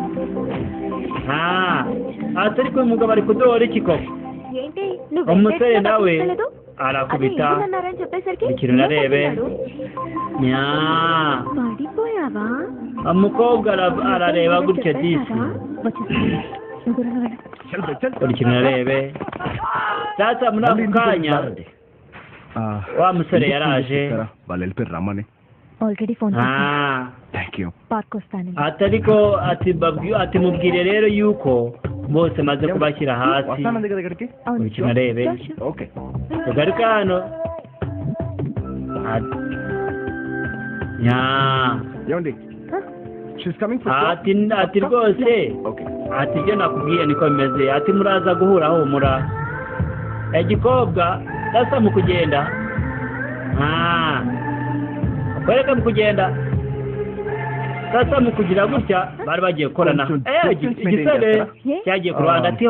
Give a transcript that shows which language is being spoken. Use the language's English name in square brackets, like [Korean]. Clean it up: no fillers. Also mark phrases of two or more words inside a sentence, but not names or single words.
[Kinyarwanda] atari kwe umugabo ari kudohora iki koko umusore nawe arakubita ikintu narebe umukobwa arareba gutya disi buri kintu narebe sasa muri ako kanya wa musore yaraje [Telugu] వాళ్ళు వెళ్ళిపోయారు రమ్మని [English] already phone thank you [Telugu] పార్క్ వస్తాను [Kinyarwanda] atariko ati mubwire rero yuko bose maze kubashyira hasi [Telugu] వస్తానంది కదా ఇక్కడికి [Kinyarwanda] buri kintu narebe [English] ఓకే [Kinyarwanda] tugaruka hano [Telugu] ఏమండి [English] she's coming [Kinyarwanda] ati rwose [English] ఓకే [Kinyarwanda] ati ibyo nakubwiye niko bimeze ati muraza guhura humura igikobwa sasa mu kugenda kwereka mu kugenda sasa mu kugira gutya bari bagiye gukorana igisore cyagiye ku ruhande ati